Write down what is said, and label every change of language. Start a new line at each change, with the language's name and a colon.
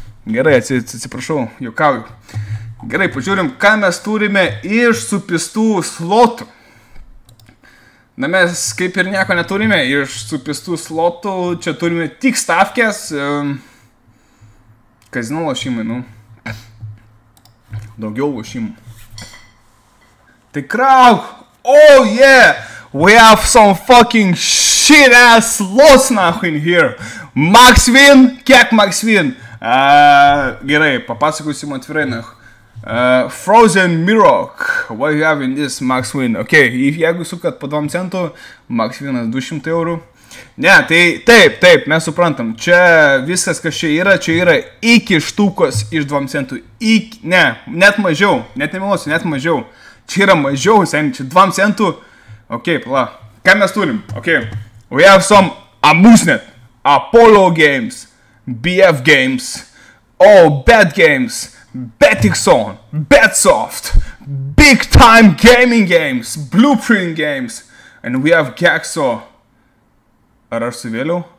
Lithuanian: Gerai, atsiprašau, juokauju. Gerai, pažiūrim, ką mes turime iš supistų slotų. Mes kaip ir nieko neturime iš supistų slotų, čia turime tik stavkės, kazino lošimai, daugiau lošimų. Tai krauk!
English: Oh yeah! We have some fucking shit ass slots now in here. Maksvin,
Lithuanian: kiek Maksvin? Gerai, papasakosim atvirai,
English: Frozen Mirror, what you have in this Maksvin?
Lithuanian: Ok, jeigu sukat po 2 centų, Maksvinas 200 eurų. Ne, tai taip, mes suprantam, čia viskas, kas čia yra iki štukos iš 2 centų. Ne, net mažiau, net nemeluosiu, net mažiau. Čia yra mažiau, seniai, čia 2 centų. Ok, pala, ką mes turim?
English: Ok, we have some Amusnet, Apollo Games, BF Games, Bet Games, Betixon, Betsoft, Big Time Gaming Games, Blueprint Games, and we have Gaxo.
Lithuanian: Ar aš suvėliau?